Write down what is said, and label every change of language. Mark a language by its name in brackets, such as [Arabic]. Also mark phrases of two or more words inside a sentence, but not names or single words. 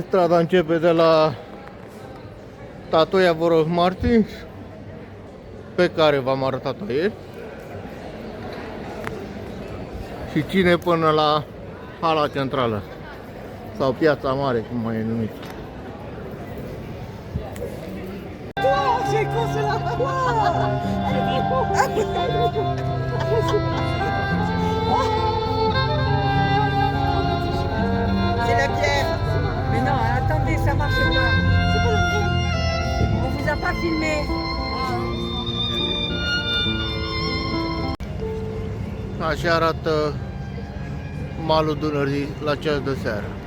[Romanian] Strada începe de la Tatoia Voros Martins, pe care v-am arătat-o ieri, și ține până la hala centrală sau Piața Mare, cum mai e numit. [French] C'est la bière. Mais non, attendez, ça marche pas. On vous a pas filmé. [Romanian] Așa arată malul Dunării la ceas de seară.